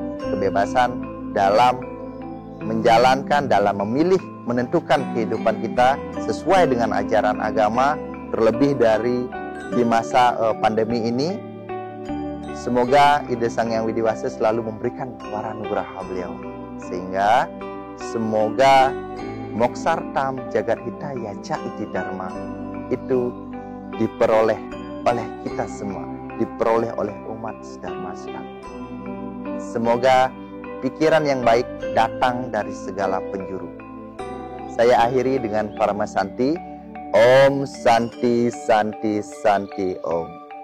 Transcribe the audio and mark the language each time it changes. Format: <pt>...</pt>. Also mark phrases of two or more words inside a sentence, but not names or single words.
<id>Kebebasan dalam menjalankan, dalam memilih, menentukan kehidupan kita sesuai dengan ajaran agama, terlebih dari di masa pandemi ini. Semoga Ide Sang Yang Widi Wasi selalu memberikan waranugraha beliau, sehingga semoga</id> <sa>moksartam jagat hitaya ca iti dharma</sa> <id>itu diperoleh oleh kita semua, diperoleh oleh umat sedharma sekalian. Semoga pikiran yang baik datang dari segala penjuru. Saya akhiri dengan Paramasanti.</id> <sa>Om Santi Santi Santi Om.</sa>